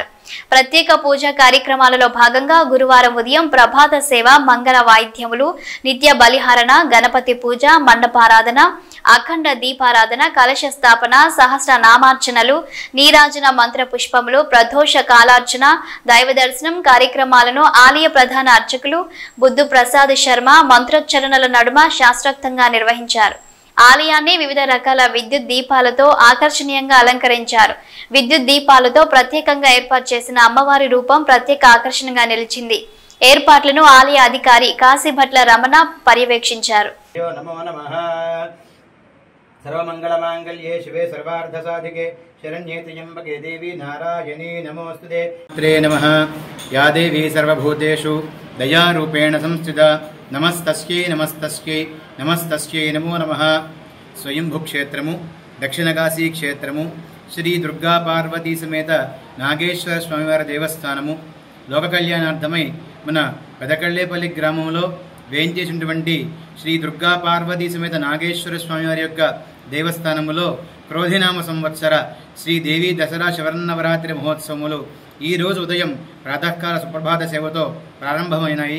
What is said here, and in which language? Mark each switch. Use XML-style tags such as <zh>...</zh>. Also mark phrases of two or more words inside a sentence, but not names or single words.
<te>ప్రత్యేక పూజా కార్యక్రమాలలో భాగంగా గురువారం ఉదయం ప్రభాత సేవ, మంగళ వాయిద్యములు, నిత్య బలిహారణ, గణపతి పూజ, మండపారాధన, అఖండ దీపారాధన, కలశ స్థాపన, సహస్ర నామార్చనలు, నీరాజన మంత్ర పుష్పములు, ప్రదోష కాలార్చన, దైవ దర్శనం కార్యక్రమాలను ఆలయ ప్రధాన అర్చకులు బుద్ధు ప్రసాద్ శర్మ మంత్రోచ్చరణల నడుమ శాస్త్రోక్తంగా నిర్వహించారు. ఆలయాన్ని వివిధ రకాల విద్యుత్ దీపాలతో ఆకర్షణీయంగా అలంకరించారు. విద్యుత్ దీపాలతో ప్రత్యేకంగా ఏర్పాటు చేసిన అమ్మవారి రూపం ప్రత్యేక ఆకర్షణగా నిలిచింది. ఏర్పాట్లను ఆలయ అధికారి కాశీభట్ల రమణ పర్యవేక్షించారు.</te> <sa>सर्वमंगलमांगल्ये शिवे सर्वार्थसाधिके शरण्ये त्र्यंबके देवी नारायणी नमोस्तुते नमः। या देवी सर्वभूतेषु दयारूपेण संस्थिता नमस्तस्यै नमस्तस्यै नमस्तस्यै नमो नमः।</sa> <te>స్వయంభూ క్షేత్రము దక్షిణకాశీ క్షేత్రము శ్రీ దుర్గా పార్వతీ సమేత నాగేశ్వర స్వామివారి దేవస్థానము లోక కల్యాణార్థమై మన పెదకళ్ళేపల్లి గ్రామంలో వేయించేసినటువంటి శ్రీ దుర్గా పార్వతీ సమేత నాగేశ్వర స్వామి వారి యొక్క దేవస్థానములో క్రోధినామ సంవత్సర శ్రీదేవి దసరా శరన్నవరాత్రి మహోత్సవములు ఈ రోజు ఉదయం ప్రాతకాల సుప్రభాత సేవతో ప్రారంభమైనాయి.</te>